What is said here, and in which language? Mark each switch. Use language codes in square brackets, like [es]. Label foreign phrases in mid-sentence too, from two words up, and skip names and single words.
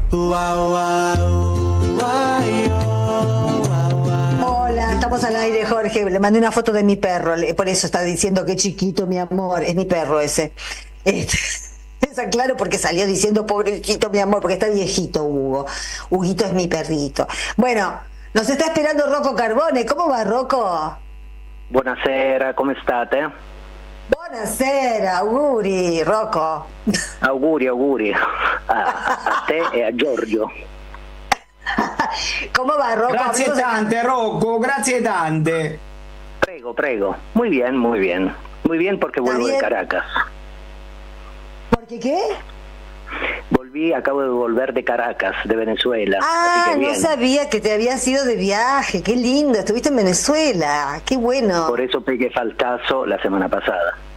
[es] Hola, estamos al aire, Jorge. Le mandé una foto de mi perro, por eso está diciendo que chiquito, mi amor. Es mi perro ese. Está claro porque salió diciendo pobrecito, mi amor, porque está viejito, Hugo. Huguito es mi perrito. Bueno, nos está esperando Rocco Carbone. ¿Cómo va, Rocco? [it] Buonasera, come state? Buonasera, auguri, Rocco. Auguri a te e a Giorgio. [es] ¿Cómo va, Rocco? [it] Grazie tante, Rocco, grazie tante. Prego. [es] Muy bien. Muy bien porque vuelvo de Caracas. ¿Por qué? Acabo de volver de Caracas, de Venezuela. Ah, así que no sabía que te habías ido de viaje. Qué lindo, estuviste en Venezuela. Qué bueno. Por eso pegué faltazo la semana pasada.